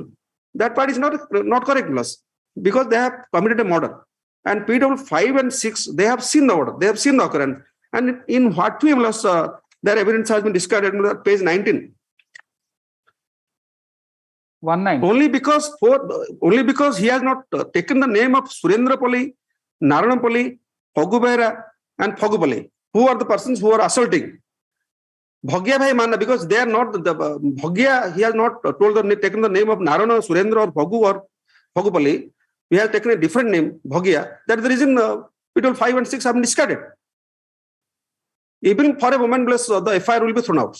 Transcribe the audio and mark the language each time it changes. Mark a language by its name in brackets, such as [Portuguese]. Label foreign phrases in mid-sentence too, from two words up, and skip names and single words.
[English] That part is not correct, plus, because they have committed a murder. And PW 5 and 6, they have seen the order, they have seen the occurrence. And in what way, plus, their evidence has been discarded on page 19. 19. Only because he has not taken the name of Surendra Pali, Narana Pali, Phagu Behera, and Phagu Pali, who are the persons who are assaulting. Bhagya Bhai Manna, because they are not the Bhagya, he has not taken the name of Narana, Surendra, or Phagu or Phagu Pali. He has taken a different name, Bhagya. That is the reason PW 5 and 6 have been discarded. Even for a moment, plus the FIR will be thrown out.